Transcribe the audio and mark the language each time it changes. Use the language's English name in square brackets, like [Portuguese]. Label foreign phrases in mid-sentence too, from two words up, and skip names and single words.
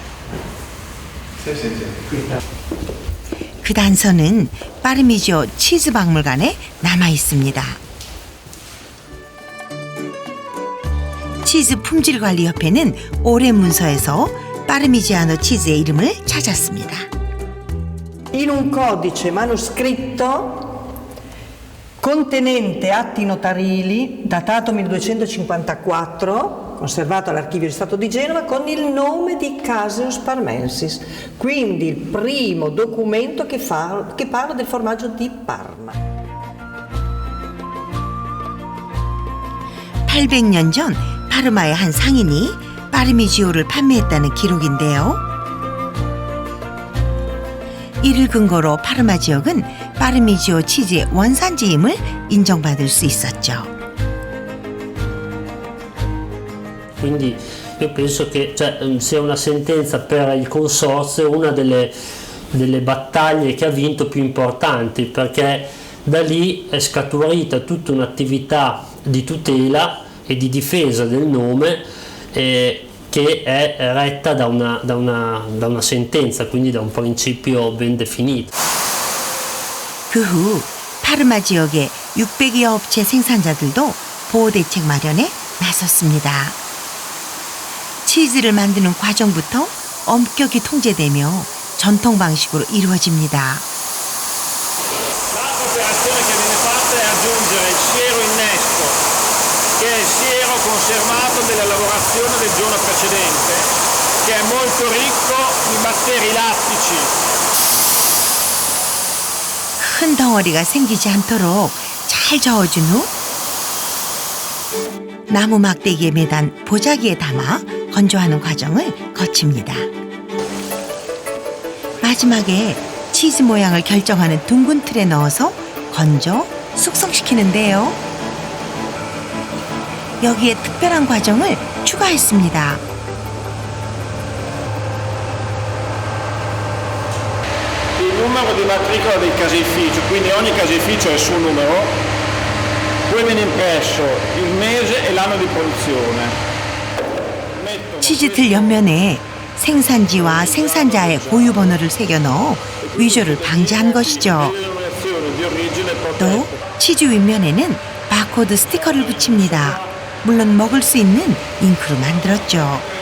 [Korean] 그 단서는 파르미지오 치즈 박물관에 남아 있습니다. 치즈 품질관리협회는 오랜 문서에서 파르미지아노 치즈의 이름을 찾았습니다. [Italian] In un codice manoscritto contenente atti notarili, datato 1254, conservato all'Archivio di Stato di Genova con il nome di [Latin] Caseus Parmensis, [Italian] quindi il primo documento che parla del formaggio di Parma. [Korean] 800년 전 파르마의 한 상인이 파르미지오를 판매했다는 기록인데요. 이를 근거로 파르마 지역은 파르미지오 치즈의 원산지임을 인정받을 수 있었죠. [Italian] Quindi io penso che sia una sentenza per il consorzio una delle battaglie che ha vinto più importanti, perché da lì è scaturita tutta un'attività di tutela e di difesa del nome che è retta da una sentenza, quindi da un principio ben definito. [Korean] 그 후 파르마 지역의 600여 업체 생산자들도 보호대책 마련에 나섰습니다. 치즈를 만드는 과정부터 엄격히 통제되며 전통 방식으로 이루어집니다. [Italian] L'operazione che viene fatta è aggiungere il siero innesto, che è il siero conservato della lavorazione del giorno precedente, che è molto ricco di batteri lattici. [Korean] 큰 덩어리가 생기지 않도록 잘 저어준 후 나무 막대기에 매단 보자기에 담아 건조하는 과정을 거칩니다. 마지막에 치즈 모양을 결정하는 둥근 틀에 넣어서 건조, 숙성시키는데요. 여기에 특별한 과정을 추가했습니다. [Italian] Il numero di matricola del caseificio, quindi ogni caseificio ha il suo numero, poi viene impresso il mese e l'anno di produzione. [Korean] 치즈틀 옆면에 생산지와 생산자의 고유 번호를 새겨 넣어 위조를 방지한 것이죠. 또 치즈 윗면에는 바코드 스티커를 붙입니다. 물론 먹을 수 있는 잉크로 만들었죠.